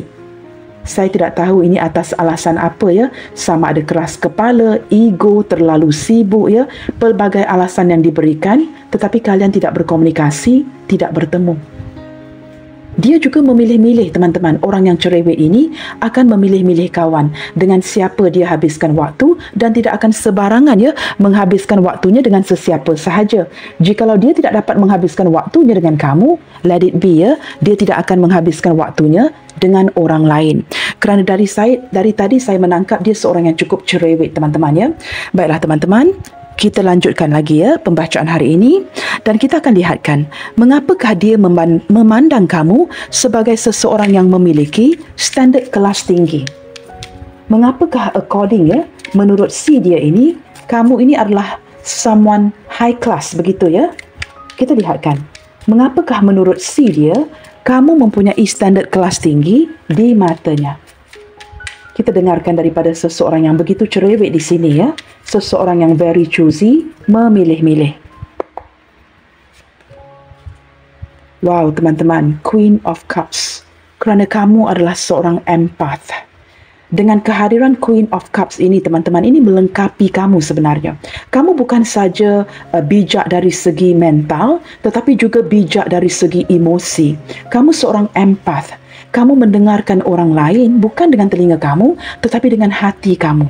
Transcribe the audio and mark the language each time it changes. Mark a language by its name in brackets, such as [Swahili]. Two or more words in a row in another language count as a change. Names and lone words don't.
[Malay] Saya tidak tahu ini atas alasan apa ya, sama ada keras kepala, ego, terlalu sibuk ya, pelbagai alasan yang diberikan, tetapi kalian tidak berkomunikasi, tidak bertemu. Dia juga memilih-milih teman-teman. Orang yang cerewet ini akan memilih-milih kawan dengan siapa dia habiskan waktu dan tidak akan sebarangan ya menghabiskan waktunya dengan sesiapa sahaja. Jikalau dia tidak dapat menghabiskan waktunya dengan kamu, [English] let it be [Malay] ya, dia tidak akan menghabiskan waktunya dengan orang lain. Kerana dari tadi saya menangkap dia seorang yang cukup cerewet teman-teman ya. Baiklah teman-teman, kita lanjutkan lagi ya pembacaan hari ini dan kita akan lihatkan mengapakah dia memandang kamu sebagai seseorang yang memiliki standard kelas tinggi. Mengapakah according ya, menurut si dia ini, kamu ini adalah [English] someone high class [Malay] begitu ya. Kita lihatkan mengapakah menurut si dia kamu mempunyai standard kelas tinggi di matanya. Kita dengarkan daripada seseorang yang begitu cerewet di sini ya. Seseorang yang [English] very choosy, [Malay] memilih-milih. Wow teman-teman, Queen of Cups. Kerana kamu adalah seorang empath. Dengan kehadiran Queen of Cups ini teman-teman, ini melengkapi kamu sebenarnya. Kamu bukan saja bijak dari segi mental, tetapi juga bijak dari segi emosi. Kamu seorang empath. Kamu mendengarkan orang lain bukan dengan telinga kamu, tetapi dengan hati kamu.